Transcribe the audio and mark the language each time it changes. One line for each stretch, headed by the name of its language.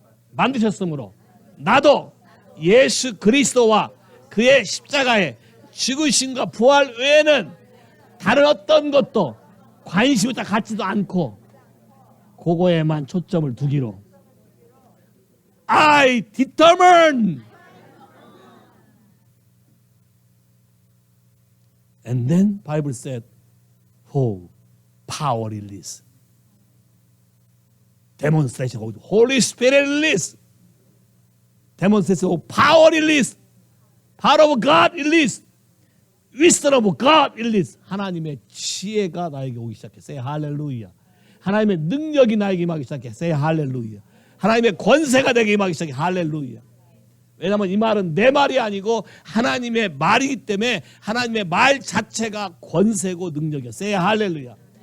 Korean: 만드셨으므로 나도 예수 그리스도와 그의 십자가의 죽으심과 부활 외에는 다른 어떤 것도 관심이 다 갖지도 않고 그거에만 초점을 두기로
English: I determine. And then Bible said, "Oh, power release, demonstration of Holy Spirit release, demonstration of power release, power of God release, wisdom of God release."
Korean: 하나님의 지혜가 나에게 오기 시작했어요. 할렐루야. 하나님의 능력이 나에게 임하기 시작했어요. 할렐루야. 하나님의 권세가 내게 임하기 시작해. 할렐루야. 왜냐하면 이 말은 내 말이 아니고 하나님의 말이기 때문에 하나님의 말 자체가 권세고 능력이었어요. 할렐루야.